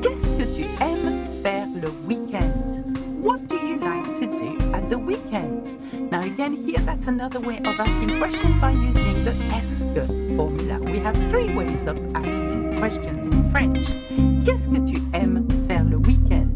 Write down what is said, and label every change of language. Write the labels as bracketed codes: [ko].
[fr] Qu'est-ce que tu aimes faire le week-end? [en] What do you like to do at the weekend? Now again, here that's another way of asking questions by using the est-ce formula. We have three ways of asking questions in French. [fr] Qu'est-ce que tu aimes faire le week-end?